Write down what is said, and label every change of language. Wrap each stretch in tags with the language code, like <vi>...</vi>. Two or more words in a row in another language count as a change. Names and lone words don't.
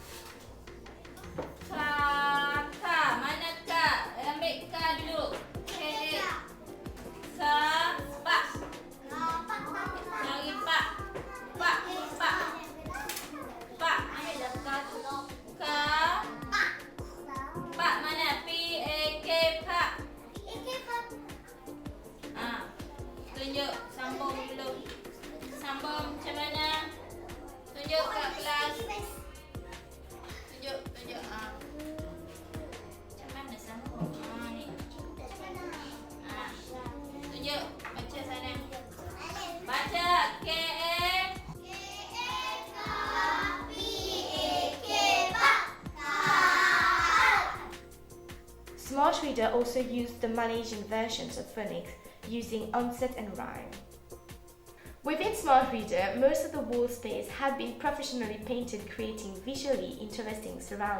<ms>Ka, mana ka? Ambil ka dulu. Okay. Ka, pak. Lagi pak. Pak. Pak, ambil dah ka dulu. Ka, pak mana? P-A-K, pak. Tunjuk, sambung dulu. Sambung macam mana? Tunjuk kat kelas. Tunjuk. Macam mana sambung? Ni. Tunjuk, baca sana. Baca.</ms> <en>Smart Reader also used the Malaysian versions of phonics using onset and rhyme. Within Smart Reader, most of the wall space had been professionally painted, creating visually interesting surroundings.</en>